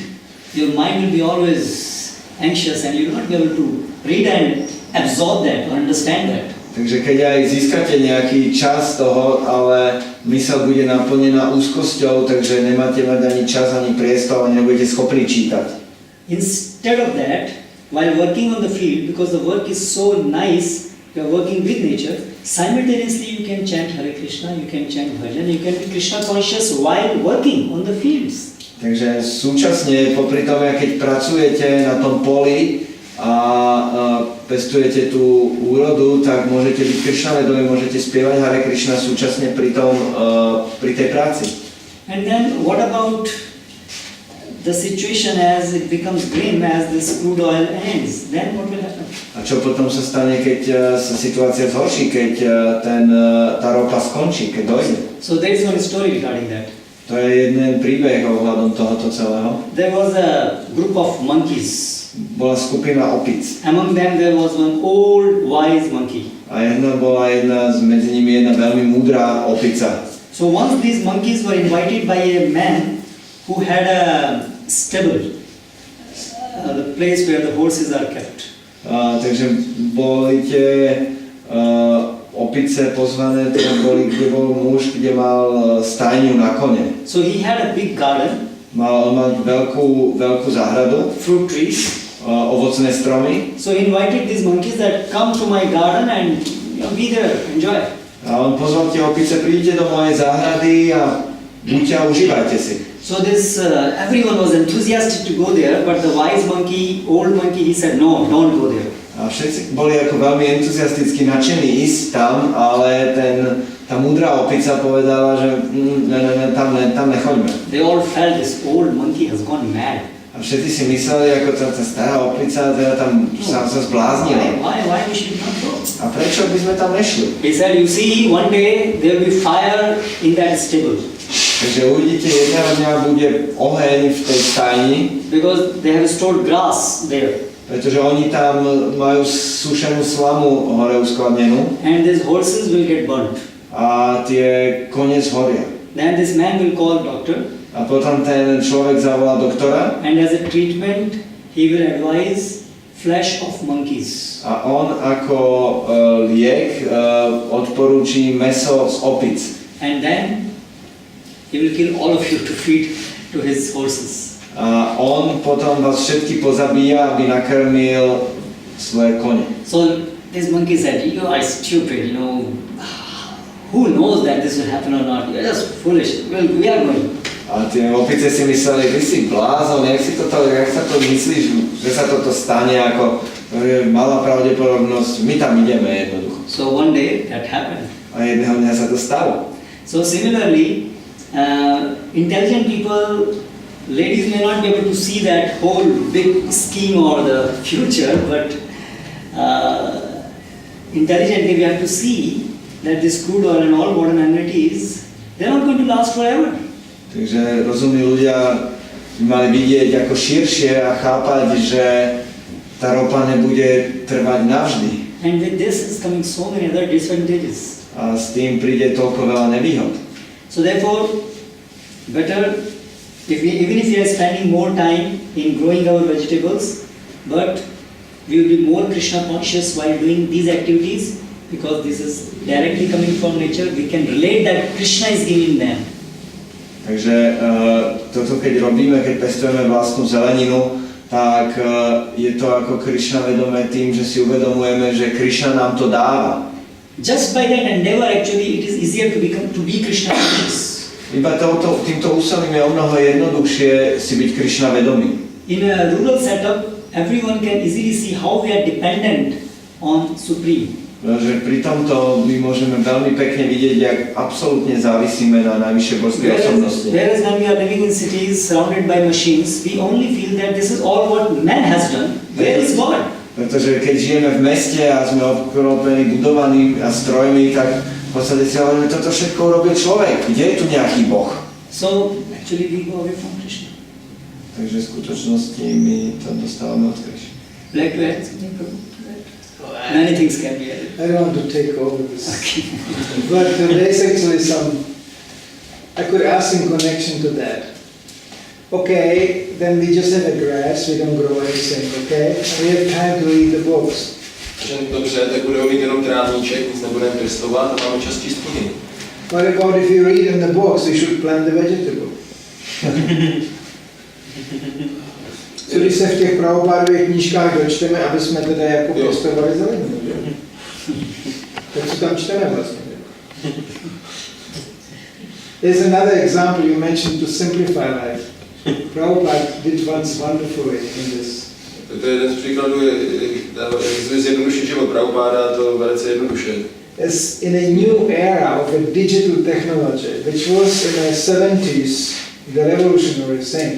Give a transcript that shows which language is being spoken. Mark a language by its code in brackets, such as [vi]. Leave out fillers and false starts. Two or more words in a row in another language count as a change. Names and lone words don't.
[en] Your mind will be always anxious and you will not be able to read and absorb that or understand that. [sk] Takže keď aj získate nejaký čas toho, ale myseľ bude naplnená úzkosťou, takže nemáte mať ani čas, ani priestor, ani nebudete schopní čítať. [en] Instead of that, while working on the field, because the work is so nice, you are working with nature, simultaneously you can chant Hare Krishna, you can chant bhajan, you can be Krishna conscious while working on the fields. [sk] Takže súčasne, popri tom, keď pracujete na tom poli a pestujete tú úrodu, tak môžete byť Krishna vedomí, môžete spievať Hare Krishna súčasne pri tej práci. [en] And then what about the situation as it becomes grim, as this crude oil ends? Then what will happen? [sk] A čo potom sa stane, keď sa situácia zhorší, keď tá ropa skončí, keď dojde? [en] So there is one story regarding that. [sk] To je jeden príbeh ohľadom tohoto celého. [en] There was a group of monkeys. [sk] Bola skupina opic. [en] Among them there was one old wise monkey. [sk] A medzi nimi jedna veľmi múdra opica. [en] So once these monkeys were invited by a man who had a stable, the place where the horses are kept. [sk] Takže boli tie opice pozvané, kde bol muž, kde mal stajňu na kone. [en] So he had a big garden. [sk] Mal veľkú záhradu. [en] Fruit trees. [sk] Ovocné stromy. [en] So he invited these monkeys that come to my garden and be there, enjoy. [sk] A on pozval tie opice, príďte do mojej záhrady a buďte a užívajte si. [en] So this everyone was enthusiastic to go there, but the wise monkey, old monkey, he said no, don't go there. [sk] A všetci boli ako veľmi entuziasticky nadšení ísť tam, ale tá múdra opica povedala, že tam nechoďme. [en] They all felt this old monkey has gone mad. [sk] A všetci si mysleli, ako tá stará opica, teda tam sa zbláznili. [en] Why we should not go? [sk] A prečo by sme tam nešli? [en] He said, you see, one day there will be fire in that stable. [sk] Takže uvidíte, jedného dňa bude oheň v tej stajni. [en] Because they have stored grass there. [sk] Pretože oni tam majú sušenú slamu hore uskladnenú. [en] And these horses will get burnt. [sk] A tie kone zhoria. [en] Then this man will call doctor. [sk] A potom ten človek zavolá doktora. [en] And as a treatment, he will advise flesh of monkeys. [sk] A on ako liek odporúči mäso z opic. [en] And then he will kill all of you to feed to his horses. [sk] A on potom vás všetky pozabíja, aby nakrmil svoje kone. [en] So this monkey said, you are stupid, who knows that this will happen or not? You are just foolish. Well, we are going. [sk] A tie opice si mysleli, vy si blázon, jak sa to myslíš, že sa toto stane, ako malá pravdepodobnosť, my tam ideme jednoducho. [en] So one day that happened. [sk] A jedného dňa sa to stalo. [en] So similarly, intelligent people ladies may not be able to see that whole big scheme or the future, but intelligently we have to see that this crude oil and all modern amenities, they're not going to last forever. [sk] Takže rozumní ľudia by mali vidieť ako širšie a chápať, že tá ropa nebude trvať navždy. [en] And with this is coming so many other disadvantages. [sk] A s tým príde toľko veľa nevýhod. [en] So therefore, better even if we are spending more time in growing our vegetables, but we will be more Krishna conscious while doing these activities, because this is directly coming from nature. We can relate that Krishna is giving them. [sk] Takže toto keď robíme, keď pestujeme vlastnú zeleninu, tak je to ako Krishna vedomé tým, že si uvedomujeme, že Krishna nám to dáva. [en] Just by that endeavor, actually, it is easier to be Krishna conscious. [sk] Iba týmto úsilím je omnoho jednoduchšie si byť Krishna vedomý. [en] In a rural setup, everyone can easily see how we are dependent on Supreme. [sk] Že pri tomto my môžeme veľmi pekne vidieť, jak absolútne závisíme na najvyššie božské osobnosti. [en] Whereas when we are living in cities surrounded by machines, we only feel that this is all what man has done. Where is God? [sk] Pretože keď žijeme v meste a sme obklopení budovaním a strojmi, tak v podstate si hovoríme, toto všetko urobil človek. Kde je tu nejaký Boh? [en] So actually we go away from Krishna. [sk] Takže v skutočnosti my to dostávame od Krishna. [en] Black to add something? Many things can be added. I don't want to take over this. But there's actually I could ask in connection to that. Okay, then we just have a grass, we don't grow anything, okay? And we have time to read the books. [cs] Dobře, tak budeme mít jenom trávníček, nic nebudeme pěstovat a máme čas číst knihy. [en] What about if you read in the books, we should plant the vegetable? [cs] Co když se v těch pravopádových knížkách dočteme, aby jsme teda jako pěstovali zeleninu, že? Tak co tam čteme vlastně? [en] There's another example you mentioned to simplify life. Prabhupada did once wonderfully in this. [cs] To je jeden z příkladů, jak zjednodušit život. Prabhupada to velice jednoduše. [en] As in a new era of a digital technology, which was in the 70s the revolutionary thing.